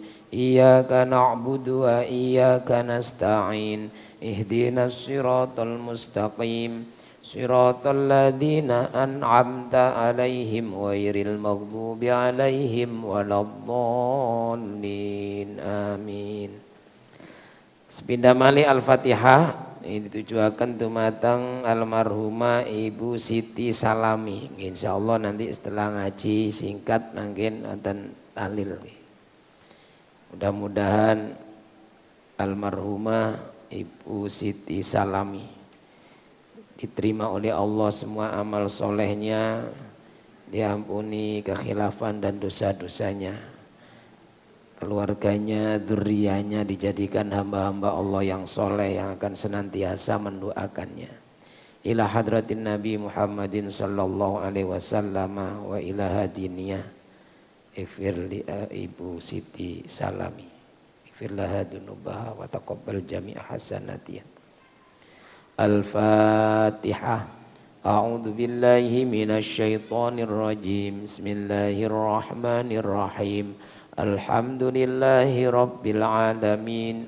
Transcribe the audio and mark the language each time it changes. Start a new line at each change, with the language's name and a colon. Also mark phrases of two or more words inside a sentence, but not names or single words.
Arabic: إياك نعبد وإياك نستعين. اهدنا الصراط المستقيم. صراط الذين أنعمت عليهم غير المغضوب عليهم ولا الضالين. Amin.
Javanese: Sepindah malih
Indonesian: Al-Fatihah ini ditujuakan dumateng almarhumah Ibu Siti Salami. Insyaallah nanti setelah ngaji singkat mungkin wonten tahlil. Mudah-mudahan almarhumah Ibu Siti Salami diterima oleh Allah semua amal solehnya, diampuni kekhilafan dan dosa-dosanya, keluarganya, dzurriyyahnya dijadikan hamba-hamba Allah yang soleh yang akan senantiasa mendoakannya.
Arabic: إلى حضرة النبي محمد صلى الله عليه وسلم وإلى حضرتها اغفر لـ Ibu Siti Salami، اغفر لها ذنوبها وتقبل جميع حسناتها. Al-Fatihah. أعوذ بالله من الشيطان الرجيم. بسم الله الرحمن الرحيم. الحمد لله رب العالمين.